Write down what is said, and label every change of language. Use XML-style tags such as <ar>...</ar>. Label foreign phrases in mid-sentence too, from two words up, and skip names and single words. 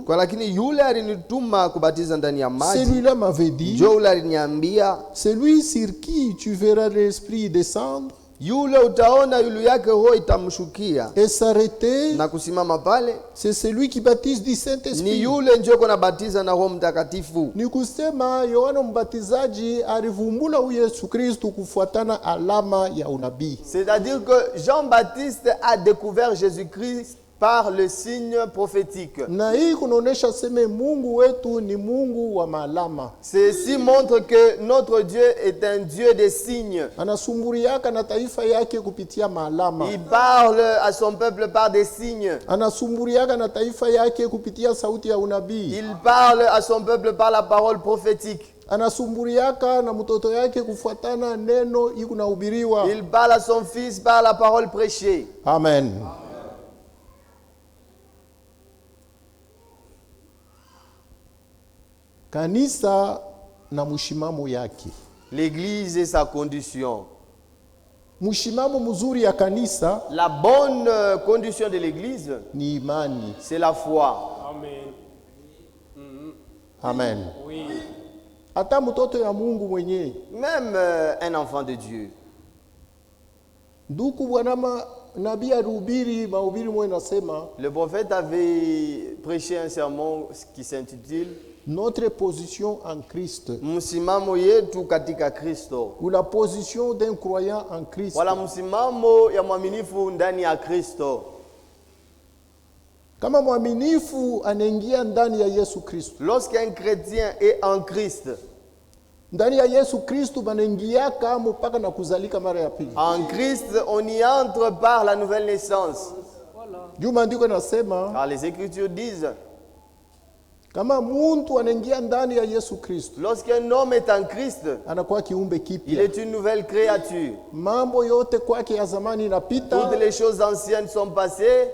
<sw>Kwa lakini yule alinituma kubatiza ndani ya maji.</sw> <fr>Celui-là m'avait dit.</fr> <sw>Ndio yule aliniambia.</sw> <fr>C'est lui sur qui tu verras l'esprit descendre.</fr> <sw>Yule utaona yulu yake roho itamshukia.</sw> <fr>Et s'arrêter.</fr> <sw>Na kusimama pale.</sw> <fr>C'est celui qui baptise du Saint-Esprit.</fr> <sw>Ni yule ndio kuna batiza na Roho Mtakatifu. Ni kusema Yohana Mbatizaji alivumbula Yesu Kristo kufuatana alama ya unabii.</sw> <fr>C'est-à-dire que Jean-Baptiste a découvert Jésus-Christ par le signe prophétique.</fr> <sw>Na hii kunaonesha sema Mungu wetu ni Mungu wa malama.</sw> <fr>Ceci montre que notre Dieu est un Dieu des signes.</fr> <sw>Anasumburiaka na taifa yake kupitia malama.</sw> <fr>Il parle à son peuple par des signes.</fr> <sw>Anasumburiaka na taifa yake kupitia sauti ya unabii.</sw> <fr>Il parle à son peuple par la parole prophétique.</fr> <sw>Anasumburiaka na mtoto yake kufuatana neno iko nahubiriwa.</sw> <fr>Il parle à son fils par la parole prêchée. Amen.</fr> <sw>Kanisa na mushimamo yake.</sw> <fr>L'église et sa condition.</fr> <sw>Mushimamo mzuri ya kanisa,</sw> <fr>la bonne condition de l'église,</fr> <sw>ni imani.</sw> <fr>C'est la foi. Amen. Amen. Oui.</fr> <sw>Hata mtoto ya Mungu mwenyewe.</sw> <fr>Même un enfant de Dieu.</fr> <sw>Ndugu bwana nabii alihubiri mahubiri mwe nasema.</sw> <fr>Le prophète avait prêché un sermon qui s'intitule Notre position en Christ.</fr> <sw>Msimamo yetu katika Kristo.</sw> <fr>Ou la position d'un croyant en Christ.</fr> <sw>Wala msimamo ya mwaminifu ndani ya Kristo. Kama mwaminifu anaingia ndani ya Yesu Kristo.</sw> <fr>Lorsqu'un chrétien est en Christ,</fr> <sw>ndani ya Yesu Kristo banaingiaka mpaka na kuzalika mara ya pili.</sw> <fr>En Christ, on y entre par la nouvelle naissance.</fr> <sw>Juu maandiko yanasema,</sw> <fr>car les Écritures disent,</fr> <sw>kama mtu anaingia ndani ya Yesu Kristo,</sw> <fr>lorsqu'un homme est en Christ,</fr> <sw>anakuwa kiumbe kipya.</sw> <fr>Il est une nouvelle créature.</fr> <sw>Mambo yote kwake ya zamani inapita.</sw> <fr>Toutes les choses anciennes sont passées.</fr>